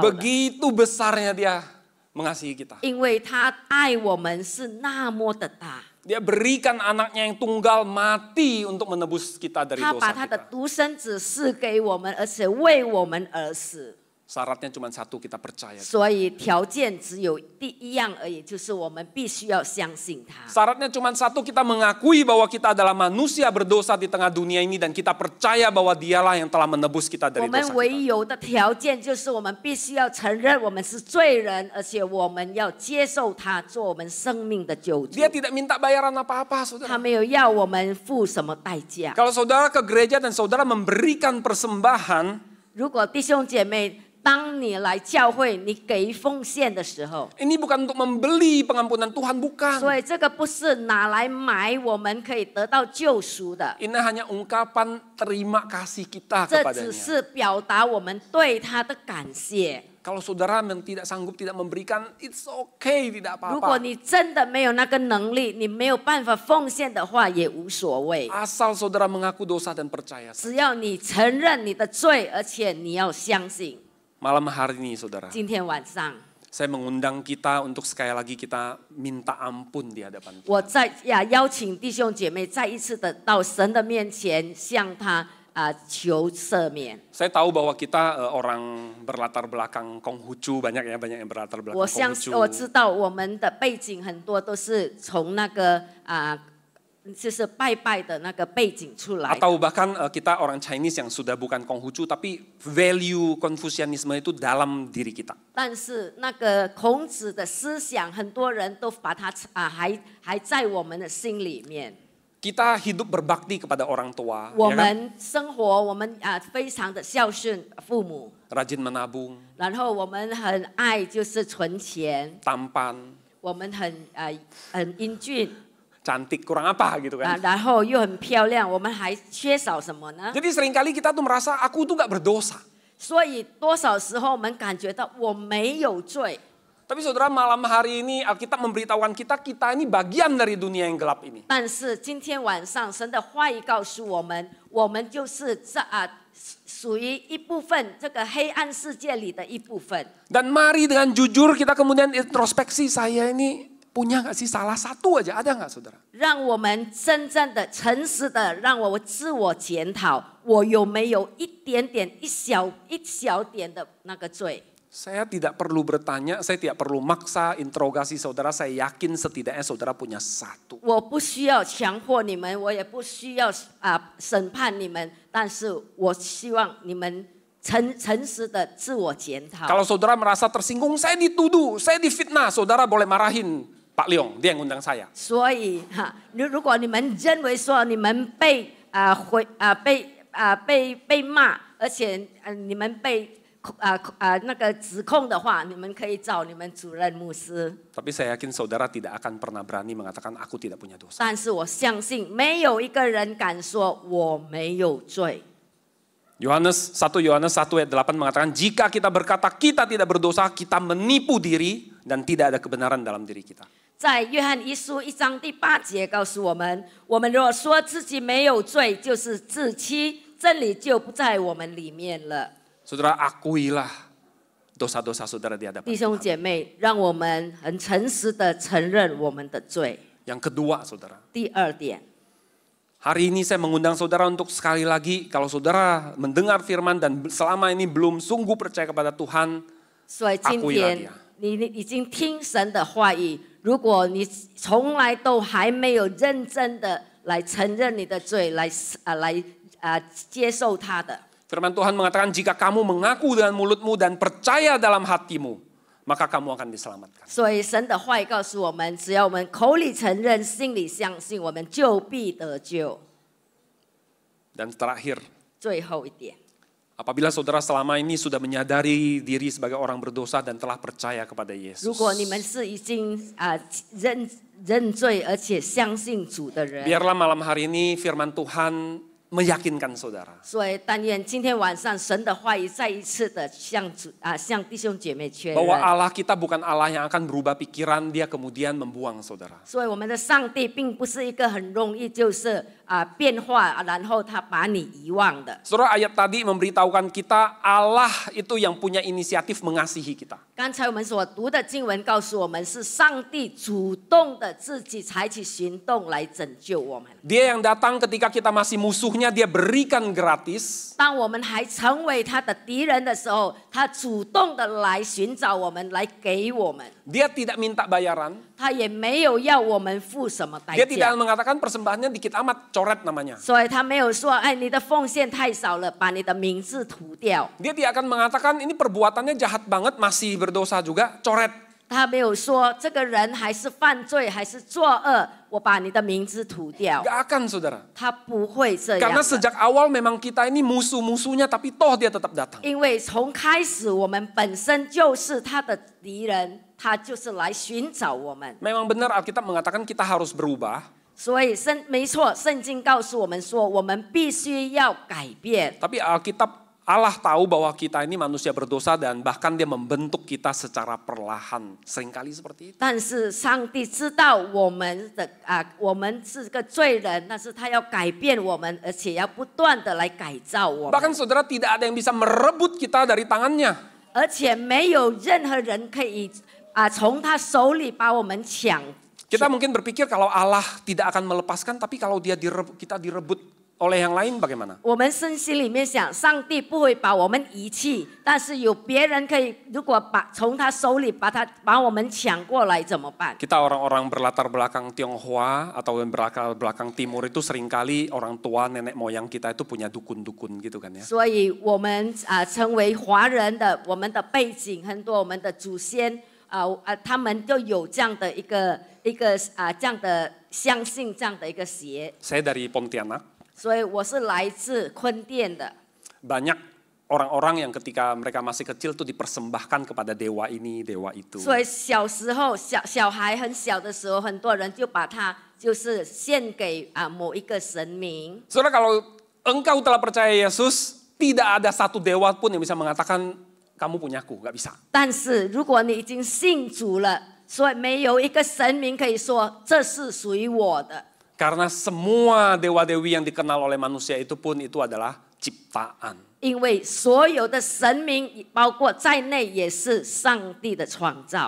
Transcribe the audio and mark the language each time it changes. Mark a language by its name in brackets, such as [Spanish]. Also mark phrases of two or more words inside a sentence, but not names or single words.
[Indonesian] Begitu besarnya dia mengasihi kita. [Chinese] 因为他爱我们是那么的大， [Indonesian] Dia berikan anaknya yang tunggal mati untuk menebus kita dari [Chinese] 他 [Indonesian] dosa [Chinese] 把他的 [Indonesian] kita. [Chinese] 独生子赐给我们，而且为我们而死。 [Indonesian] Syaratnya cuma satu, kita percaya. [Chinese] 所以条件只有第一样而已，就是我们必须要相信他。 [Indonesian] Syaratnya cuma satu, kita mengakui bahwa kita adalah manusia berdosa di tengah dunia ini dan kita percaya bahwa dialah yang telah menebus kita [Chinese] 我 [Indonesian] dari [Chinese] 们 [Indonesian] dosa [Chinese] 唯 [Indonesian] kita. [Chinese] 有的条件就是我们必须要承认我们是罪人，而且我们要接受他做我们生命的救主。 [Indonesian] Dia tidak minta bayaran apa-apa, [Chinese] 他 [Indonesian] saudara. [Chinese] 没有要我们付什么代价。 [Indonesian] Kalau saudara ke gereja dan saudara memberikan persembahan, [Chinese] 如果弟兄姐妹当你来教会，你给奉献的时候， [Indonesian] Ini bukan untuk membeli pengampunan Tuhan, bukan. [Chinese] 所以这个不是拿来买我们可以得到救赎的， [Indonesian] Ini hanya ungkapan terima kasih kita [Chinese] 这 [Indonesian] kepadanya. [Chinese] 只是表达我们对他的感谢。 [Indonesian] Kalau saudara tidak sanggup, tidak memberikan, [English] it's okay, [Indonesian] tidak [Chinese] 如果 [Indonesian] apa-apa. [Chinese] 你真的没有那个能力，你没有办法奉献的话，也无所谓。 [Indonesian] Asal saudara mengaku dosa dan percaya. [Chinese] 只要你承认你的罪，而且你要相信。 [Indonesian] Malam hari ini saudara, [Chinese] 今天晚上， [Indonesian] saya mengundang kita untuk sekali lagi kita minta ampun di hadapan Tuhan. [Chinese] 我邀请弟兄姐妹再一次的到神的面前，向他求赦免。 [Indonesian] Saya tahu bahwa kita orang berlatar belakang Konghucu, banyak yang berlatar belakang [Chinese] 我 [Indonesian] Konghucu. [Chinese] 知道我们的背景很多都是从那个就是拜拜的那个背景出来的。 [Indonesian] Atau bahkan kita orang Chinese yang sudah bukan Konghucu, tapi value Konfusianisme itu dalam diri kita. [Chinese] 但是那个孔子的思想，很多人都把它还在我们的心里面。 [Indonesian] Kita hidup berbakti kepada orang tua, [Chinese] 我 [Indonesian] ya kan? [Chinese] 们生活，我们非常的孝顺父母， [Indonesian] Rajin menabung, [Chinese] 然后我们很爱就是存钱， [Indonesian] tampan, [Chinese] 我们很英俊 [Indonesian] cantik, kurang apa gitu kan. [Chinese] 然后又很漂亮，我们还缺少什么呢？ [Indonesian] Jadi seringkali kita tuh merasa aku tuh gak berdosa. [Chinese] 所以多少时候我们感觉到我没有罪。 [Indonesian] Tapi saudara, malam hari ini Alkitab memberitahukan kita ini bagian dari dunia yang gelap ini. [Chinese] 但是今天晚上，神的话语告诉我们，我们就是属于一部分这个黑暗世界里的一部分。 [Indonesian] Dan mari dengan jujur kita kemudian introspeksi, saya ini punya gak sih salah satu aja, ada gak saudara? [Chinese] 让我们真正的、诚实的，让我自我检讨，我有没有一点点、一小点的那个罪？ [Indonesian] Saya tidak perlu bertanya, saya tidak perlu maksa, interogasi saudara, saya yakin setidaknya saudara punya satu. [Chinese] 我不需要强迫你们，我也不需要审判你们，但是我希望你们诚实的自我检讨。 [Indonesian] Kalau saudara merasa tersinggung, saya dituduh, saya difitnah, saudara boleh marahin Pak Leong, dia yang undang saya. [Chinese] 所以如果你们认为说你们被骂，而且你们被那个指控的话，你们可以找你们主任牧师。 [Indonesian] Tapi saya yakin saudara tidak akan pernah berani mengatakan aku tidak punya dosa. [Chinese] 但是我相信，没有一个人敢说我没有罪。 [Indonesian] 1 Yohanes 1 ayat 8 mengatakan, jika kita berkata kita tidak berdosa, kita menipu diri dan tidak ada kebenaran dalam diri kita. [Chinese] 在约翰一书1章第8节告诉我们，我们若说自己没有罪，就是自欺，真理就不在我们里面了。 [Indonesian] Saudara, akuilah dosa-dosa saudara di hadapan [Chinese] 弟兄 [Indonesian] Tuhan. [Chinese] 姐妹，让我们很诚实的承认我们的罪。 [Indonesian] Yang kedua saudara, [Chinese] 第二点， [Indonesian] hari ini saya mengundang saudara untuk sekali lagi, kalau saudara mendengar firman dan selama ini belum sungguh percaya kepada Tuhan, [Chinese] 所以今 [Indonesian] akuilah [Chinese] 天 [Indonesian] dia. [Chinese] 你已经听神的话语，如果你从来都还没有认真的来承认你的罪，来接受他的。 [Indonesian] Firman Tuhan mengatakan, jika kamu mengaku dengan mulutmu dan percaya dalam hatimu, maka kamu akan diselamatkan. [Chinese] 所以神的话语告诉我们，只要我们口里承认，心里相信，我们就必得救。 [Indonesian] Dan terakhir, [Chinese] 最后一点， [Indonesian] apabila saudara selama ini sudah menyadari diri sebagai orang berdosa dan telah percaya kepada Yesus. [Chinese] 如果你们是已经认罪而且相信主的人， [Indonesian] Biarlah malam hari ini firman Tuhan meyakinkan saudara. [Chinese] 所以但愿今天晚上神的话语再一次的向弟兄姐妹确 [Indonesian] Bahwa [Chinese] 认。 [Indonesian] Allah kita bukan Allah yang akan berubah pikiran, dia kemudian membuang saudara. [Chinese] 所以我们的上帝并不是一个很容易就是变化，然后他把你遗忘的。 [Indonesian] Saudara, ayat tadi memberitahukan kita Allah itu yang punya inisiatif mengasihi kita. [Chinese] 刚才我们所读的经文告诉我们，是上帝主动的自己采取行动来拯救我们。 [Indonesian] Dia yang datang ketika kita masih musuhnya, dia berikan gratis. [Chinese] 当我们还成为他的敌人的时候，他主动的来寻找我们，来给我们。 [Indonesian] Dia tidak minta bayaran. [Chinese] 他也没有要我们付什么代 [Indonesian] Dia tidak [Chinese] 价， [Indonesian] mengatakan persembahannya dikit amat, coret namanya. [Chinese] 所以他没有说，哎，你的奉献太少了，把你的名字涂掉。 [Indonesian] Dia tidak akan mengatakan ini perbuatannya jahat banget, masih berdosa juga, coret. [Chinese] 他没有说这个人还是犯罪还是作恶，我把你的名字涂掉。 [Indonesian] Gak akan saudara. [Chinese] 他不会这样 [Indonesian] Karena [Chinese] 的， [Indonesian] sejak awal memang kita ini musuh-musuhnya tapi toh dia tetap datang. [Chinese] 因为从开始我们本身就是他的敌人，他就是来寻找我们。 [Indonesian] Memang benar Alkitab mengatakan kita harus berubah. [Chinese] 所以没错，圣经告诉我们说，我们必须要改变。 [Indonesian] Tapi Alkitab Allah tahu bahwa kita ini manusia berdosa dan bahkan dia membentuk kita secara perlahan. Seringkali seperti itu. [Chinese] 但是上帝知道我们是个罪人，但是他要改变我们，而且要不断的来改造我们。 [Indonesian] Bahkan saudara tidak ada yang bisa merebut kita dari tangannya. [Chinese] 而且没有任何人可以从他手里把我们抢。 [Indonesian] Kita mungkin berpikir kalau Allah tidak akan melepaskan, tapi kalau kita direbut oleh yang lain bagaimana? [Chinese] 我们身心里面想，上帝不会把我们遗弃，但是有别人可以，如果从他手里把我们抢过来怎么办？ [Indonesian] Kita orang-orang berlatar belakang Tionghoa atau berlatar belakang Timur itu seringkali orang tua nenek moyang kita itu punya dukun-dukun gitu kan ya. [Chinese] 所以我们成为华人的，我们的背景很多，我们的祖先他们就有这样的一个这样的相信这样的一个邪。 [Indonesian] Saya dari Pontianak. [Chinese] 所以我是来自坤甸的。 [Indonesian] Banyak orang-orang yang ketika mereka masih kecil tuh dipersembahkan kepada dewa ini, dewa itu. [Chinese] 所以小时候小孩很小的时候，很多人就把它就是献给某一个神明。 [Indonesian] Saudara, kalau engkau telah percaya Yesus, tidak ada satu dewa pun yang bisa mengatakan kamu punyaku, nggak bisa. [Chinese] 但是如果你已经信主了，所以没有一个神明可以说这是属于我的。 [Indonesian] Karena semua dewa-dewi yang dikenal oleh manusia itu pun itu adalah ciptaan. [Chinese] 因为所有的神明，包括在内，也是上帝的创造。